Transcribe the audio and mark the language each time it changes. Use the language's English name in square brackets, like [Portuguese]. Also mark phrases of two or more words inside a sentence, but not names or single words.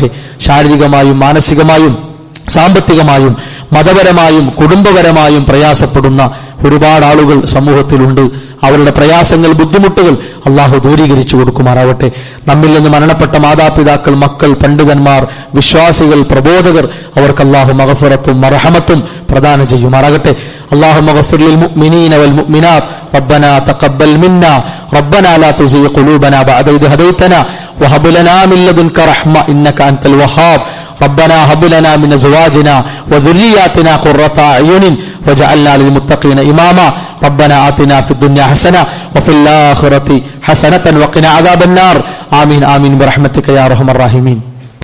[Malayalam] ശാരീരികമായും മാനസികമായും സാമ്പത്തികമായും മതപരമായും കുടുംബപരമായും പ്രയാസപ്പെടുന്ന ഒരുപാട് ആളുകൾ സമൂഹത്തിലുണ്ട്. അവരുടെ പ്രയാസങ്ങൾ, ബുദ്ധിമുട്ടുകൾ അള്ളാഹു ദൂരീകരിച്ചു കൊടുക്കുമാറാവട്ടെ. നമ്മിൽ നിന്ന് മരണപ്പെട്ട മാതാപിതാക്കൾ, മക്കൾ, പണ്ഡിതന്മാർ, വിശ്വാസികൾ, പ്രബോധകർ, അവർക്ക് അള്ളാഹു മഗ്ഫിറത്തും മർഹമത്തും പ്രദാനം ചെയ്യുമാറാകട്ടെ. [Arabic] اللهم اغفر للمؤمنين والمؤمنات ربنا تقبل منا ربنا لا تزغ قلوبنا بعد إذ هديتنا وهب لنا من لدنك رحمة إنك أنت الوهاب ربنا هب لنا من ازواجنا وذرياتنا قرة اعين واجعلنا للمتقين اماما ربنا آتنا في الدنيا حسنة وفي الآخرة حسنة وقنا عذاب النار آمين آمين برحمتك يا أرحم الراحمين.